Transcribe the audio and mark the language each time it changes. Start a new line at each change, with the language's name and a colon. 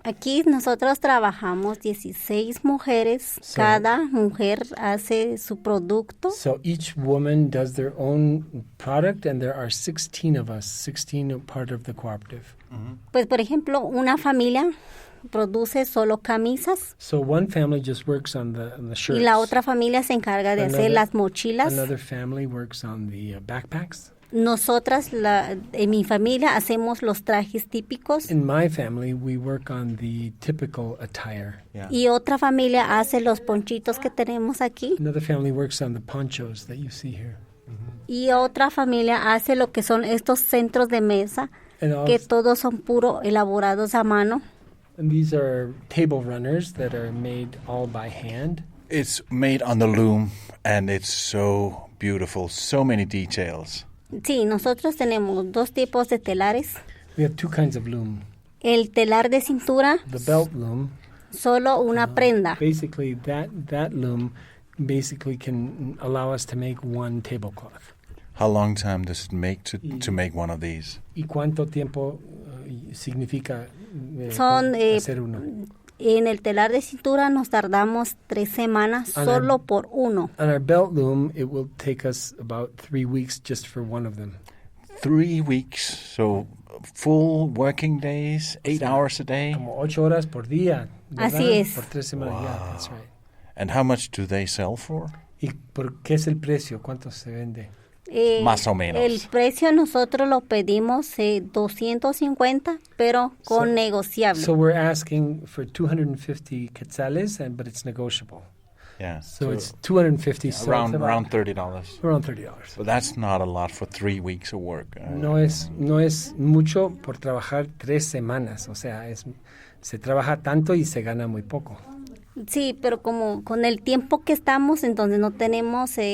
Spanish: Aquí nosotros trabajamos 16 mujeres. Cada mujer hace su producto.
English: So each woman does their own product, and there are 16 of us, 16 are part of the cooperative.
Spanish: Pues, por ejemplo, una familia produce solo camisas.
English: So one family just works on the shirts.
Spanish: Y la otra familia se encarga de hacer las mochilas.
English: Another family works on the backpacks.
Spanish: Nosotras, en mi familia, hacemos los trajes típicos.
English: In my family, we work on the typical attire. Yeah.
Spanish: Y otra familia hace los ponchitos que tenemos aquí.
English: Another family works on the ponchos that you see here.
Spanish: Y otra familia hace lo que son estos centros de mesa, que todos son puro elaborados a mano.
English: And these are table runners that are made all by hand. It's made on the loom, and it's so beautiful, so many details.
Spanish: Sí, nosotros tenemos dos tipos de telares.
English: We have two kinds of loom.
Spanish: El telar de cintura,
English: The belt loom.
Spanish: solo una prenda.
English: Basically, that loom basically can allow us to make one tablecloth. How long time does it make to make one of these?
Spanish: ¿Y cuánto tiempo significa Son, hacer uno? En el telar de cintura nos tardamos 3 semanas solo por uno.
English: On our belt loom, it will take us about 3 weeks just for one of them. 3 weeks, so full working days, 8 hours a day.
Spanish: Como 8 horas por día. ¿verdad? Así es. Por 3 semanas,
English: yeah, that's right. And how much do they sell for?
Spanish: ¿Y por qué es el precio? ¿Cuánto se vende? Más o menos. El precio nosotros lo pedimos 250, pero con negociable.
English: So we're asking for 250 quetzales, but it's negotiable. Yeah. So it's 250 cents. Around $30. Around $30. But that's not a lot for 3 weeks of work.
Spanish: No es mucho por trabajar 3 semanas. O sea, se trabaja tanto y se gana muy poco. Sí, pero como con el tiempo que estamos, entonces no tenemos...